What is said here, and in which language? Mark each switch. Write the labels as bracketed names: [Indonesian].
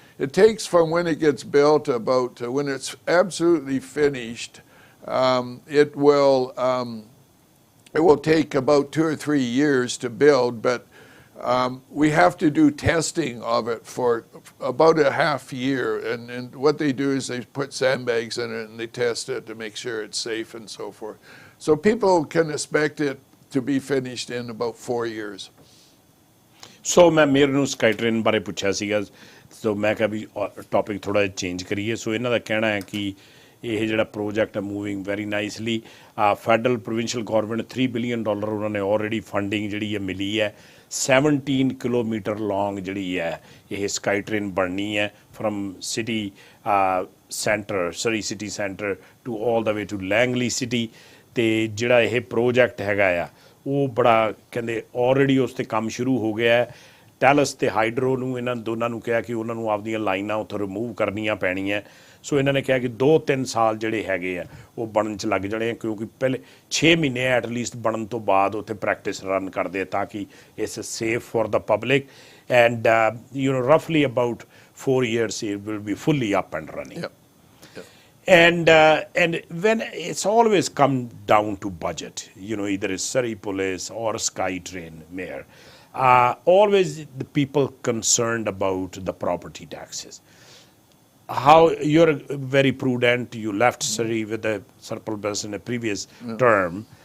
[English] It takes from when it gets built about when it's absolutely finished, it will take about 2 or 3 years to build, but we have to do testing of it for about a half year. And what they do is they put sandbags in it and they test it to make sure it's safe and so forth. So people can expect it to be finished in about 4 years. [Punjabi] So [Hindi] मैं mayor [Punjabi] ਨੂੰ SkyTrain ਬਾਰੇ ਪੁੱਛਿਆ ਸੀਗਾ, ਸੋ ਮੈਂ ਕਿਹਾ ਵੀ topic ਥੋੜਾ ਜਿਹਾ change ਕਰੀਏ। ਸੋ ਇਹਨਾਂ ਦਾ ਕਹਿਣਾ ਹੈ ਕਿ ਇਹ ਜਿਹੜਾ ਪ੍ਰੋਜੈਕਟ ਹੈ [English] Moving very nicely. [Punjabi] Federal provincial government $3 billion ਉਹਨਾਂ ਨੇ ਆਲਰੇਡੀ ਫੰਡਿੰਗ ਜਿਹੜੀ ਹੈ ਮਿਲੀ ਹੈ। 17 ਕਿਲੋਮੀਟਰ ਲੌਂਗ ਜਿਹੜੀ ਹੈ ਇਹ SkyTrain ਬਣਨੀ ਹੈ firm city centre, Surrey city centre [English] to all the way [Punjabi] to Langley city. ਅਤੇ ਜਿਹੜਾ ਇਹ ਪ੍ਰੋਜੈਕਟ ਹੈਗਾ ਆ ਉਹ ਬੜਾ ਕਹਿੰਦੇ ਆਲਰੇਡੀ ਉਸ 'ਤੇ ਕੰਮ ਸ਼ੁਰੂ ਹੋ ਗਿਆ ਹੈ। ਟੈਲਸ ਅਤੇ ਹਾਈਡਰੋ ਨੂੰ ਇਹਨਾਂ ਦੋਨਾਂ ਨੂੰ ਕਿਹਾ ਕਿ ਉਹਨਾਂ ਨੂੰ ਆਪਦੀਆਂ ਲਾਈਨਾਂ ਉੱਥੋਂ ਰਿਮੂਵ ਕਰਨੀਆਂ ਪੈਣੀਆਂ। ਸੋ ਇਹਨਾਂ ਨੇ ਕਿਹਾ ਕਿ 2-3 ਸਾਲ ਜਿਹੜੇ ਹੈਗੇ ਆ ਉਹ ਬਣਨ 'ਚ ਲੱਗ ਜਾਣੇ ਆ, ਕਿਉਂਕਿ ਪਹਿਲੇ 6 ਮਹੀਨੇ ਐਟਲੀਸਟ ਬਣਨ ਤੋਂ ਬਾਅਦ ਉੱਥੇ ਪ੍ਰੈਕਟਿਸ ਰਨ ਕਰਦੇ ਆ ਤਾਂ ਕਿ [English] It's safe for the public and ਰਫਲੀ about 4 years it will be fully up and running. Yep. And when it's always come down to budget, either it's Surrey Police or SkyTrain Mayor, always the people concerned about the property taxes. How you're very prudent, you left Surrey with a surplus in a previous term.